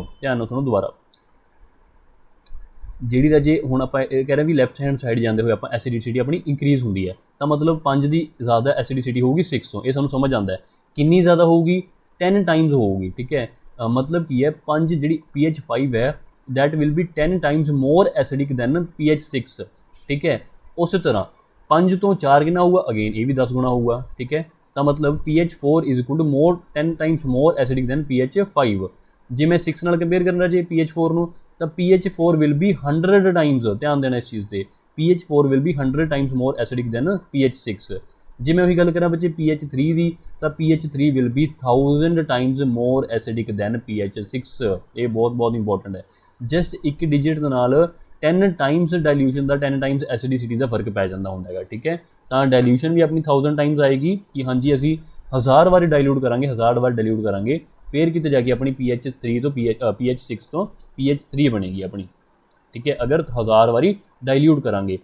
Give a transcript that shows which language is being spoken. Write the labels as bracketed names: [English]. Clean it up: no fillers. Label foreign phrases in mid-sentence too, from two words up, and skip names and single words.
[Punjabi] ਧਿਆਨ ਨਾਲ ਸੁਣੋ ਦੁਬਾਰਾ, ਜਿਹੜੀ ਰਾਜੇ ਹੁਣ ਆਪਾਂ ਇਹ ਕਹਿ ਰਹੇ ਵੀ [English] left hand side [Punjabi] ਜਾਂਦੇ ਹੋਏ ਆਪਾਂ ਐਸਿਡਿਸਿਟੀ ਆਪਣੀ ਇੰਕਰੀਜ਼ ਹੁੰਦੀ ਹੈ, ਤਾਂ ਮਤਲਬ 5 ਦੀ ਜ਼ਿਆਦਾ ਐਸਿਡਿਸਿਟੀ ਹੋਊਗੀ 6 ਤੋਂ, ਇਹ ਸਾਨੂੰ ਸਮਝ ਆਉਂਦਾ ਹੈ। ਕਿੰਨੀ ਜ਼ਿਆਦਾ ਹੋਊਗੀ, 10 ਟਾਈਮਸ ਹੋਊਗੀ, ਠੀਕ ਹੈ। ਮਤਲਬ ਕੀ ਹੈ, 5 ਜਿਹੜੀ pH 5 ਹੈ [English] that will be 10 times more acidic than pH 6, [Punjabi] ਠੀਕ ਹੈ। ਉਸੇ ਤਰ੍ਹਾਂ 5 ਤੋਂ 4 ਕਿੰਨਾ ਹੋਊਗਾ, ਅਗੇਨ ਇਹ ਵੀ 10 ਗੁਣਾ ਹੋਊਗਾ, ਠੀਕ ਹੈ। ਤਾਂ ਮਤਲਬ pH 4 [English] is equal to more 10 times more acidic than pH 5। [Punjabi] ਜੇ ਮੈਂ 6 ਨਾਲ ਕੰਪੇਅਰ ਕਰਨਾ ਜੇ pH 4 ਨੂੰ, ਤਾਂ pH 4 [English] will be 100 times, [Punjabi] ਧਿਆਨ ਦੇਣਾ ਇਸ ਚੀਜ਼ ਤੇ, pH 4 [English] will be 100 times more acidic than pH 6। [Punjabi] ਜੇ ਮੈਂ ਉਹੀ ਗੱਲ ਕਰਾਂ ਬੱਚੇ pH 3 ਦੀ, ਤਾਂ pH 3 [English] will be 1000 times more acidic than pH 6। [Punjabi] ਇਹ ਬਹੁਤ ਇੰਪੋਰਟੈਂਟ ਹੈ। ਜਸਟ ਇੱਕ ਡਿਜਿਟ ਦੇ ਨਾਲ 10 [English] times dilution [Punjabi] ਦਾ, 10 [English] times acidity [Punjabi] ਦਾ ਫਰਕ ਪੈ ਜਾਂਦਾ ਹੁੰਦਾ ਹੈਗਾ, ਠੀਕ ਹੈ। ਤਾਂ ਡਾਇਲੂਸ਼ਨ ਵੀ ਆਪਣੀ 1000 ਟਾਈਮਸ ਆਏਗੀ ਕਿ ਹਾਂਜੀ ਅਸੀਂ 1000 ਵਾਰੀ ਡਾਇਲੂਟ ਕਰਾਂਗੇ, 1000 ਵਾਰ ਡਾਇਲੂਟ ਕਰਾਂਗੇ, ਫਿਰ ਕਿਤੇ ਜਾ ਕੇ ਆਪਣੀ pH 3 ਤੋਂ pH 6 ਤੋਂ pH 3 ਬਣੇਗੀ ਆਪਣੀ, ਠੀਕ ਹੈ, ਅਗਰ 1000 ਵਾਰੀ ਡਾਇਲੂਟ ਕਰਾਂਗੇ।